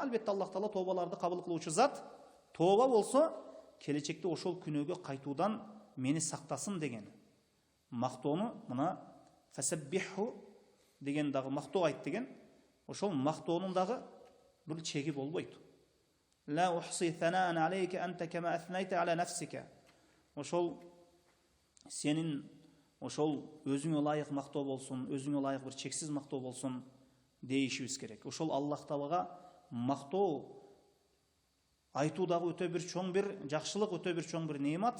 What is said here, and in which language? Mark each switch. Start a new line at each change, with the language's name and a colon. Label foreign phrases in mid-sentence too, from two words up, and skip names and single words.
Kyrgyz: Албетте Аллах Таала тобаларды кабыл кылуучу зат. Тоба болсо, келечекте ошол күнөөгө кайтуудан мени сактасын деген. Мактоону мына фасаббиху деген дагы мактоо айт деген. Ошол мактоонун дагы бир чеги болбойт.
Arabic: لا أحصي ثناء عليك أنت كما أثنيت على نفسك.
Kyrgyz: Ошол сенин ошол өзүңө ылайык мактоо болсун, өзүңө ылайык бир чексиз мактоо болсун дейишибиз керек. Ошол Аллах Таалага мактоо айтуу дагы өтө бир чоң бир жакшылык, өтө бир чоң бир неемат.